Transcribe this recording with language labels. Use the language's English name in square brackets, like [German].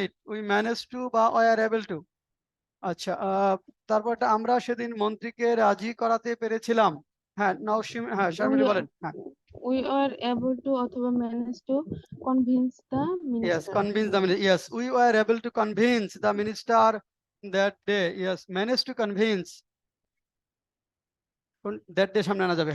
[English] We managed to বা were able to। [Bangla] আচ্ছা, তারপরটা আমরা সেদিন মন্ত্রীকে রাজি করাতে পেরেছিলাম। হ্যাঁ, নওশিম, হ্যাঁ শারমিলি বলেন। হ্যাঁ, [English] We were able to অথবা managed to convince the yes, minister. convince the minister. Yes, we were able to convince the minister that day. Yes, managed to convince that day [Bangla] সামনে আনা যাবে।